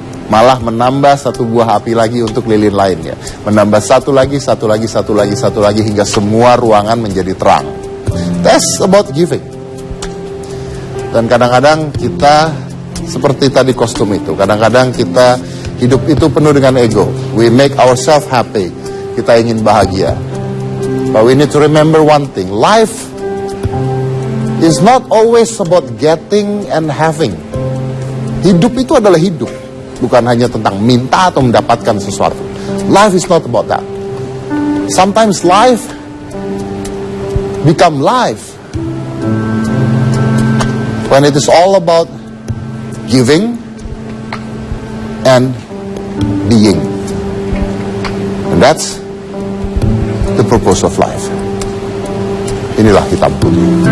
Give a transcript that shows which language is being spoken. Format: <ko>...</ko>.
<id>Malah menambah satu buah api lagi untuk lilin lainnya. Menambah satu lagi, satu lagi, satu lagi, satu lagi, hingga semua ruangan menjadi terang.</id> <en>That's about giving.</en> <id>Dan kadang-kadang kita seperti tadi kostum itu. Kadang-kadang kita hidup itu penuh dengan ego.</id> <en>We make ourselves happy.</en> <id>Kita ingin bahagia.</id> <en>But we need to remember one thing. Life is not always about getting and having.</en> <id>Hidup itu adalah hidup. Bukan hanya tentang minta atau mendapatkan sesuatu.</id> <en>Life is not about that. Sometimes life become life when it is all about giving and being. And that's the purpose of life. Inilah Hitam Putih.</en>